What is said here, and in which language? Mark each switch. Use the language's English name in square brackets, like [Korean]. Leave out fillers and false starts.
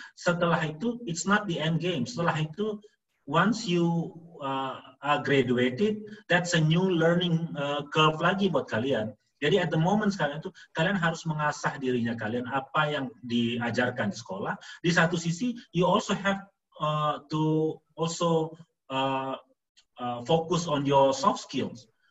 [English] Setelah itu, it's not the end game. Setelah itu, once you are graduated, that's a new learning curve [Indonesian] lagi buat kalian. Jadi [English] at the moment [Indonesian] sekarang itu kalian harus mengasah dirinya kalian apa yang diajarkan di sekolah. Di satu sisi [English] you also have to also focus on your soft skills.